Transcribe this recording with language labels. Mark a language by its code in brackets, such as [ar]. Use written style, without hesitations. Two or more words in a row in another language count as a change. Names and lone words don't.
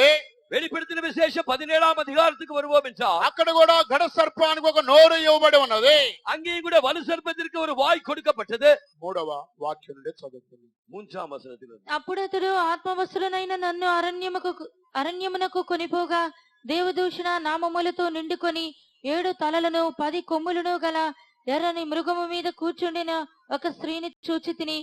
[ta] வெளிப்படுத்தின விசேஷம் 17ஆம் அதிகாரத்துக்கு வருவோம் என்றால் [te] అక్కడ కూడా ఘట సర్పానికి ఒక నోరు ఇవ్వబడి ఉన్నది. [ta] அங்கேயும் கூட வலு சர்ப்பத்திற்கு ஒரு வாய் கொடுக்கப்பட்டது. [te] 3వ వాక్యం నుండి చదువుతుంది. [ta] 3ஆம் వచనத்தில் [te] అప్పుడు అతడు ఆత్మవశులనైన నన్ను అరణ్యమునకు కొనిపోగా దేవదూషణ నామములతో నిండుకొని 7 తలలను 10 కొమ్ములను గల ఎర్రని మృగము మీద కూర్చుండిన ఒక స్త్రీని చూచితిని.